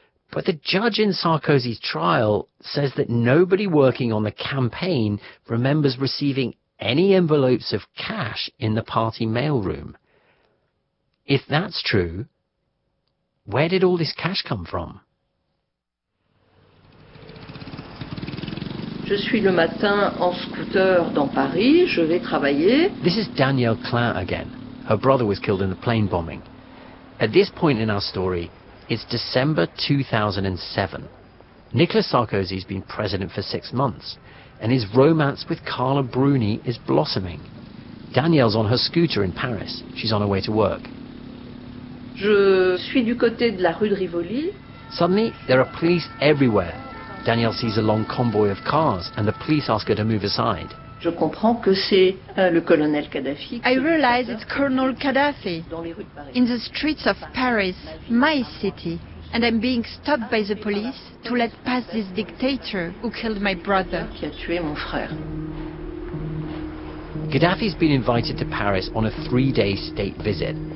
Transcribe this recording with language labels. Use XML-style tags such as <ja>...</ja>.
<en>But the judge in Sarkozy's trial says that nobody working on the campaign remembers receiving any envelopes of cash in the party mailroom. If that's true, where did all this cash come from?</en> <fr>Je suis le matin en scooter dans Paris. Je vais travailler.</fr> <en>This is Danielle Klein again. Her brother was killed in the plane bombing. At this point in our story, it's December 2007. Nicolas Sarkozy has been president for 6 months, and his romance with Carla Bruni is blossoming. Danielle's on her scooter in Paris. She's on her way to work.</en> <fr>Je suis du côté de la rue de Rivoli.</fr> <en>Suddenly, there are police everywhere. Danielle sees a long convoy of cars, and the police ask her to move aside.</en> <fr>Je comprends que c'est le colonel Kadhafi.</fr> <en>I realize it's Colonel Kadhafi in the streets of Paris, my city, and I'm being stopped by the police to let pass this dictator who killed my brother. Gaddafi's been invited to Paris on a 3-day state visit.</en>